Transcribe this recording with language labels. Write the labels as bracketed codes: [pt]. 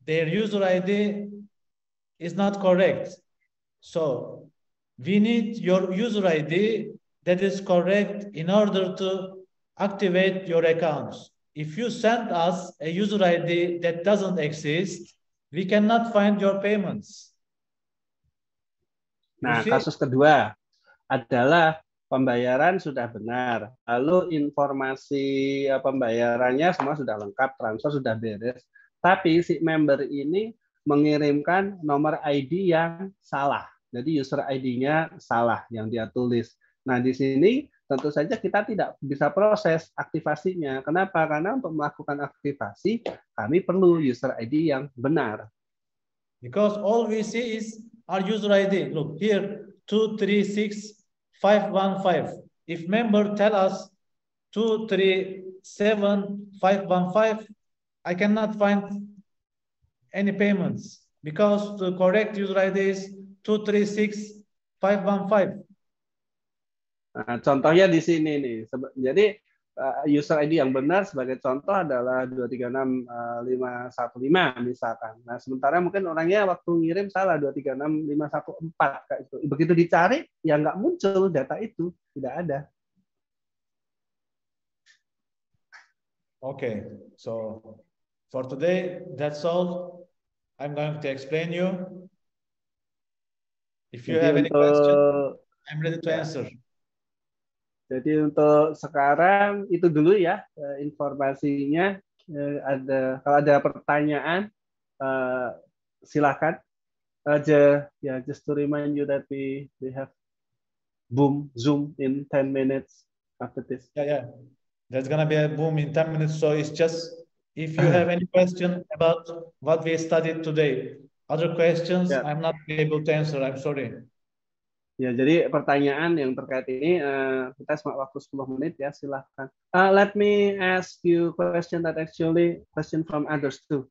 [en] Their user ID is not correct. So we need your user ID that is correct in order to activate your accounts. If you send us a user ID that doesn't exist, we cannot find your payments. [id] Nah, kasus kedua adalah pembayaran sudah benar, lalu informasi pembayarannya semua sudah lengkap, transfer sudah beres, tapi si member ini mengirimkan nomor ID yang salah. Jadi user ID-nya salah yang dia tulis. Nah, di sini tentu saja kita tidak bisa proses aktivasinya. Kenapa? Karena untuk melakukan aktivasi, kami perlu user ID yang benar. [en] Because all we see is our user ID. Look here, 236515. If member tell us 237515, I cannot find any payments because the correct user ID is 236515. [id] Nah, contohnya di sini nih. Jadi user ID yang benar sebagai contoh adalah 236515 misalkan. Nah, sementara mungkin orangnya waktu ngirim salah 236514 kayak itu. Begitu dicari ya nggak muncul data itu, tidak ada. [en] Okay, so for today that's all. I'm going to explain you. If you have any question, I'm ready to answer. [id] Jadi untuk sekarang itu dulu ya informasinya. Kalau ada pertanyaan silakan. [en] Just to remind you that we have boom Zoom in 10 minutes after this. Yeah. There's gonna be a boom in 10 minutes. So it's just if you have any question about what we studied today, other questions I'm not able to answer. I'm sorry. [id] Ya, jadi pertanyaan yang terkait ini kita cuma waktu 10 menit ya, silahkan. [en] Let me ask you question that actually question from others too.